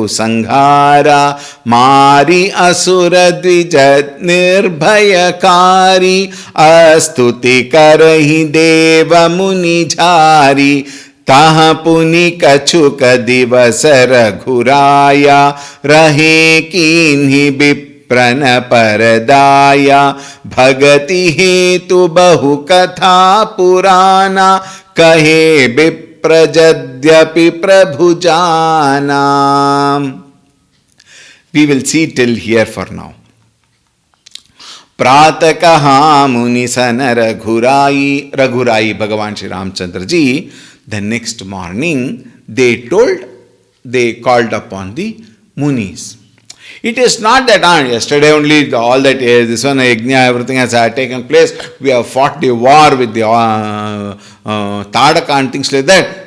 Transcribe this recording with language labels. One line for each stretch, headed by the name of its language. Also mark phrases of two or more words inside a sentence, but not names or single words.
Awadhi: संघारा मारी असुर द्विज निर्भयकारी अस्तुति करहि देव मुनि झारी तहाँ पुनि कछुक दिवस रघुराया रहे कीन्हि विप्रन परदाया भगति हेतु बहु कथा पुराना कहे विप्र यद्यपि प्रभु जाना.
English: We will see till here for now.
Awadhi: प्रातः कहा मुनि सन रघुराई, रघुराई भगवान श्री रामचंद्र जी.
English: The next morning they called upon the munis. It is not that yesterday only all that this one yajna, everything has taken place. We have fought the war with the Tadaka and things like that.